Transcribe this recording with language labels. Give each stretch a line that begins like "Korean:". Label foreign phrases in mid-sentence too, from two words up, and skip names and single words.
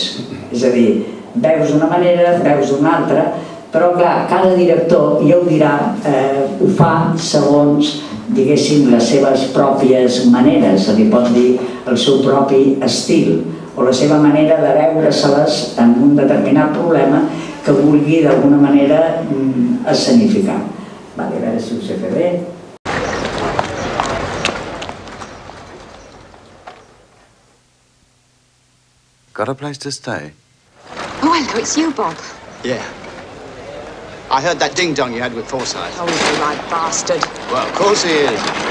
Catalan: És a dir, veus d'una manera, veus d'una altra, però clar, cada director, ja ho dirà, ho fa segons, diguéssim, les seves pròpies maneres, se li pot dir el seu propi estil, o la seva manera de veure-se-les en un determinat problema que vulgui d'alguna manera escenificar. A veure si ho sé fer bé.
English: Got a place to stay? Oh, hello, it's you, Bob. Yeah. I heard that ding-dong you had with Forsyth. Oh, he's a right bastard. Well, of course he is.